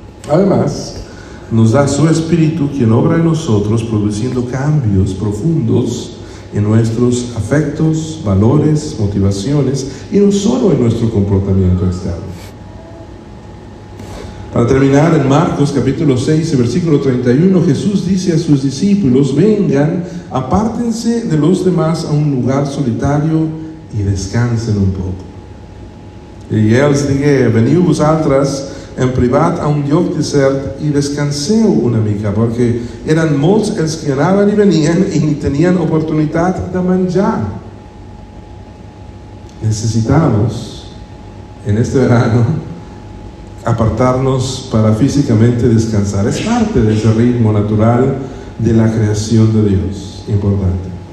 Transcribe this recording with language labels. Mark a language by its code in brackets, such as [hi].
[es] Además, nos da su Espíritu, quien obra en nosotros, produciendo cambios profundos en nuestros afectos, valores, motivaciones, y no solo en nuestro comportamiento externo. Para terminar, en Marcos capítulo 6, versículo 31, Jesús dice a sus discípulos: vengan, apártense de los demás a un lugar solitario y descansen un poco. [ca] I els digué: veniu vosaltres en privat a un lloc desert i descanseu una mica, perquè eren molts els que anaven i venien i ni tenien oportunitat de menjar. [es] Necesitamos en este verano apartarnos para físicamente descansar. Es parte de ese ritmo natural de la creación de Dios. Importante.